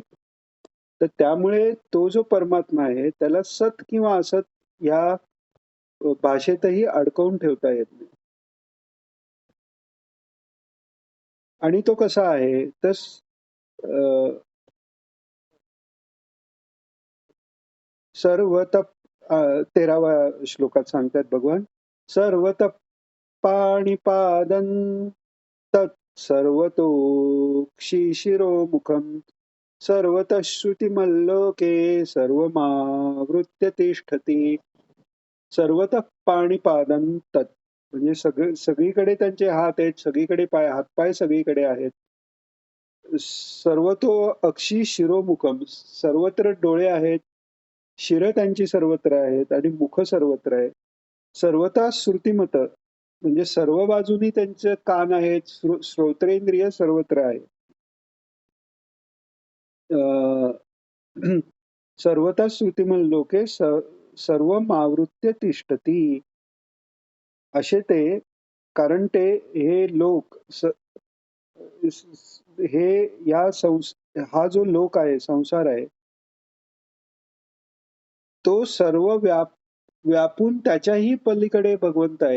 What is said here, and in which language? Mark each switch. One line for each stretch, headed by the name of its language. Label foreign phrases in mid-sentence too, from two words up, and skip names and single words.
Marathi: तर त्यामुळे तो जो परमात्मा आहे त्याला सत किंवा असत या भाषेतही अडकवून ठेवता येत नाही. आणि तो कसा आहे तर सर्वत 13व्या श्लोकात सांगतात भगवान,
Sanskrit: सर्वत पाणिपादं तत् सर्वतोक्षी शिरोमुखम सर्वतः श्रुतिमल्लोके सर्वमावृत्य तिष्ठती. सर्वतः पाणिपादं तत्,
Marathi: म्हणजे सगळीकडे त्यांचे हात आहेत, सगळीकडे हातपाय सगळीकडे आहेत.
Sanskrit: सर्वतो अक्षी शिरोमुखम,
Marathi: सर्वत्र डोळे आहेत, शिर त्यांची सर्वत्र आहेत आणि मुख सर्वत्र आहे.
Sanskrit: सर्वता श्रुतिमत,
Marathi: म्हणजे सर्व बाजूनी त्यांचे कान आहेत, श्रोत्रेंद्रिय सर्वत्र आहे.
Sanskrit: सर्वता श्रुतिमल लोके सर्व आवृत्य तिष्ठती,
Marathi: असे ते. कारण ते हे लोक हे हा जो लोक आहे, संसार आहे, तो सर्व व्यापून त्याच्याही पलीकडे भगवंत आहे.